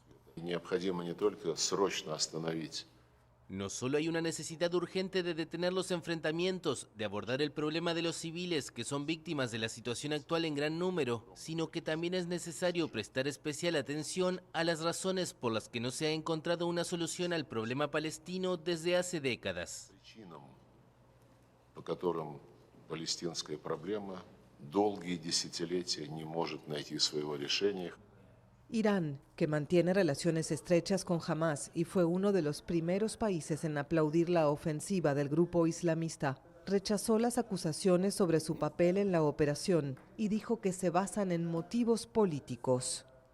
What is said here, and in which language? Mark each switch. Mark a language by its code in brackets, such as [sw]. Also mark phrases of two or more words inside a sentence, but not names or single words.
[es] No solo hay una necesidad urgente de detener los enfrentamientos, de abordar el problema de los civiles que son víctimas de la situación actual en gran número, sino que también es necesario prestar especial atención a las razones por las que no se ha encontrado una solución al problema palestino desde hace décadas. [ru] По которым палестинская проблема долгие десятилетия не может найти своего решения. [es] Irán, que mantiene relaciones estrechas con Hamás y fue uno de los primeros países en aplaudir la ofensiva del grupo islamista, rechazó las acusaciones sobre su papel en la operación y dijo que se basan en motivos políticos.